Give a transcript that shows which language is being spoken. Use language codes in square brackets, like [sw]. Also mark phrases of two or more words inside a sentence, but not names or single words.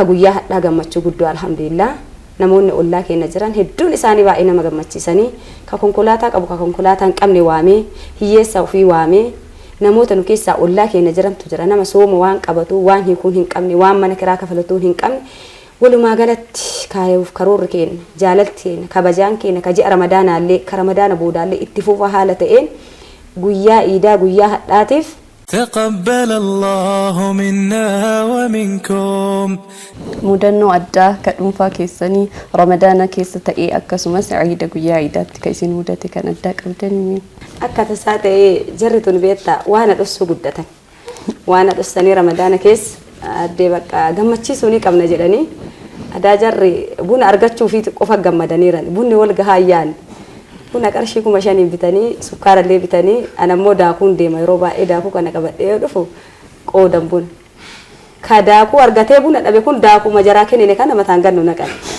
[om] guyyaa hadhaa gammachuu guddoo alhamdulillah namoonni ollaa keenya jiran hedduun isaanii baay'ee nama gammachiisanii ka konkolaataa qabu ka konkolaataa hin qabne waamee hiyyeessa ofii waamee namoota nu keessaa ollaa keenya jirantu jira nama sooma waan qabatu waan hiikuun hin qabne waan mana kiraa kafalatuun hin qabne walumaa galatti kaayuuf karoorri keenya jaalalti keenya kabajaan keenya ka ji'a ramadaanaallee ka ramadaana boodaallee itti fufa haala ta'een guyyaa iidaa guyyaa hadhaatiif [ar] تقبل الله منا ومنكم [om] mudannoo addaa ka dhuunfaa keessanii ramadaana keessa ta'ee akkasumas ciida guyyaa ciidaatti ka isin mudate kan addaa qabdanii akka tasaa ta'ee jarri tun beetta waan dhossu guddatan waan dhossanii ramadaana keessa addee bakka gammachiisuu ni qabna jedhanii adaa jarri buna argachuu fi qofa gammadaniiran bunni wal gahaayaan buna qarshii 5,000 bitanii sukkaarallee bitanii anammoo daakuun deema yeroo baay'ee daakuu kana qabadhee dhufu qoodan buna ka daakuu argatee buna dhabe kun daakuu majaraa kennine kana mataan gannu naqan